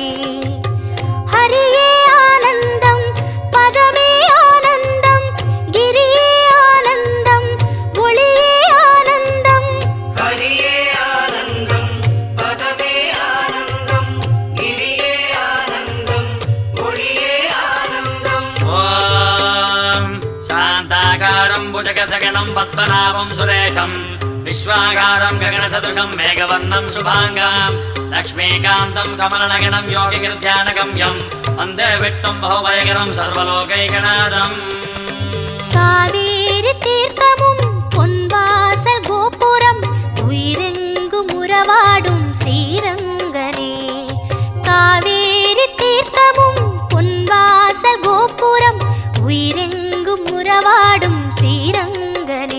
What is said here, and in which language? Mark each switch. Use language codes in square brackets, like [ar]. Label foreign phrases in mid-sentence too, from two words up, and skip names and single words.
[ta] ஹரியே ஆனந்தம் பதமே ஆனந்தம் கிரியே ஆனந்தம் ஒளியே ஆனந்தம். ஹரியே ஆனந்தம் பதமே ஆனந்தம் கிரியே ஆனந்தம் ஒளியே ஆனந்தம். [sa] ॐ शान्ताकारं भुजगशयनं पद्मनाभं सुरेशं विश्वागारं गगनसदृशं मेघवर्णं शुभाङ्गां लक्ष्मीकान्तं कमलनगनं योगिगिर्ध्यानगम्यं वन्दे विष्णुं बहुभयकरं सर्वलोकैकनाथम् [ta] காவேரி தீர்த்தமும் பொன்வாசல் கோபுரம் உயிரெங்கும் உறவாடும் ஸ்ரீரங்கனே. காவேரி தீர்த்தமும் பொன்வாசல் கோபுரம் உயிரெங்கும் உறவாடும் ஸ்ரீரங்கனே.